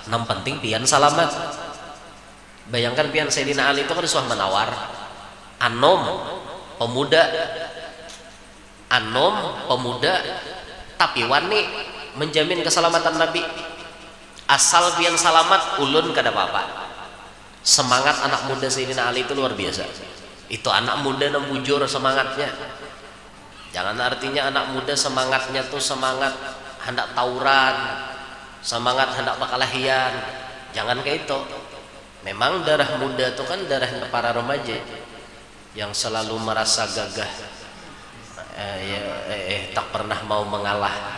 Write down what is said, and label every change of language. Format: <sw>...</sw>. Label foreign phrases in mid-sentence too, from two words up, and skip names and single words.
<bjn>Nam penting pian salamat. Bayangkan pian Sayyidina Ali itu kan suah menawar.</bjn> <id>Anom pemuda, tapi wani menjamin keselamatan Nabi.</id> <bjn>Asal pian salamat, ulun kada apa-apa.</bjn> <id>Semangat anak muda Sayyidina Ali itu luar biasa. Itu anak muda yang bujur semangatnya. Jangan artinya anak muda semangatnya tuh semangat hendak tawuran, semangat hendak perkelahian. Jangan kayak itu. Memang darah muda itu kan darah para remaja yang selalu merasa gagah, tak pernah mau mengalah.</id>